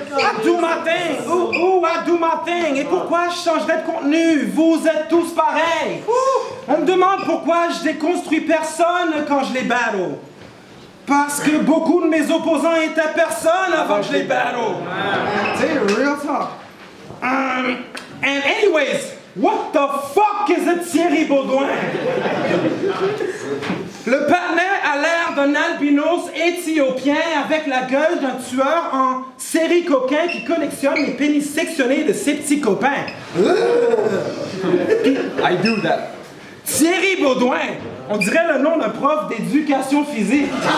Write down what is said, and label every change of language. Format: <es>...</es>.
<en>I do my thing. Ooh, I do my thing.</en> <fr>Et pourquoi je changerais de contenu? Vous êtes tous pareils. On me demande pourquoi je déconstruis personne quand je les battle. Parce que beaucoup de mes opposants étaient personne avant que je les battle. Tu sais,</fr> <en>real talk. And anyways, what the fuck is a Thierry Baudouin?</en> <fr>Le partenaire a l'air d'un albinos éthiopien avec la gueule d'un tueur en série coquin qui collectionne les pénis sectionnés de ses petits copains.</fr> <en>I do that.</en> <fr>Thierry Baudouin, on dirait le nom d'un prof d'éducation physique.</fr>